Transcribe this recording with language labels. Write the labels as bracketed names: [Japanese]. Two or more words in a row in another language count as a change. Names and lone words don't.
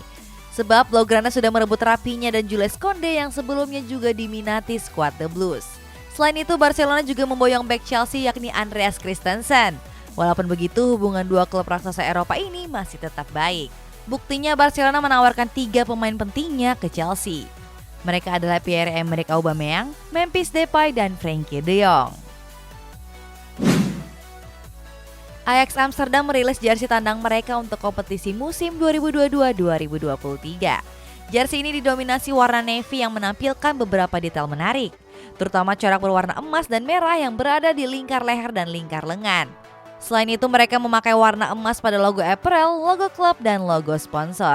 [Indonesian] Sebab Blaugrana sudah merebut Rapinya dan Jules Koundé yang sebelumnya juga diminati skuad The Blues. Selain itu Barcelona juga memboyong bek Chelsea yakni Andreas Christensen. Walaupun begitu, hubungan dua klub raksasa Eropa ini masih tetap baik. Buktinya Barcelona menawarkan 3 pemain pentingnya ke Chelsea. Mereka adalah Pierre-Emerick Aubameyang, Memphis Depay, dan Frenkie de Jong. Ajax Amsterdam merilis jersey tandang mereka untuk kompetisi musim 2022-2023. Jersey ini didominasi warna navy yang menampilkan beberapa detail menarik, terutama corak berwarna emas dan merah yang berada di lingkar leher dan lingkar lengan. Selain itu mereka memakai warna emas pada logo apparel, logo klub, dan logo sponsor.